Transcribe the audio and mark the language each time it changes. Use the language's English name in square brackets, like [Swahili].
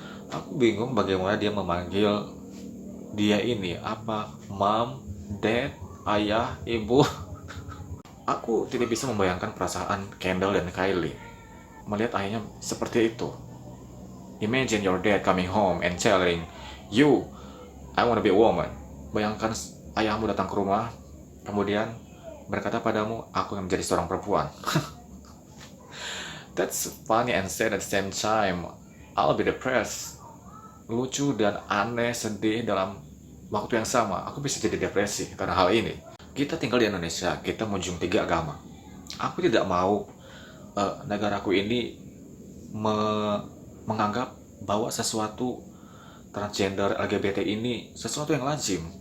[Indonesian] Aku bingung bagaimana dia memanggil dia ini, apa, mom, dad, ayah, ibu. Aku tidak bisa membayangkan perasaan Kendall dan Kylie melihat ayahnya seperti itu. [English] Imagine your dad coming home and telling you, I wanna be a woman. [Indonesian] Bayangkan ayahmu datang ke rumah, kemudian berkata padamu, aku yang menjadi seorang perempuan. [English] That's funny and sad at the same time. I'll be depressed. [Indonesian] Lucu dan aneh, sedih dalam waktu yang sama. Aku bisa jadi depresi karena hal ini. Kita tinggal di Indonesia, kita menjunjung tiga agama. Aku tidak mau negaraku ini menganggap bahwa sesuatu transgender LGBT ini sesuatu yang lazim.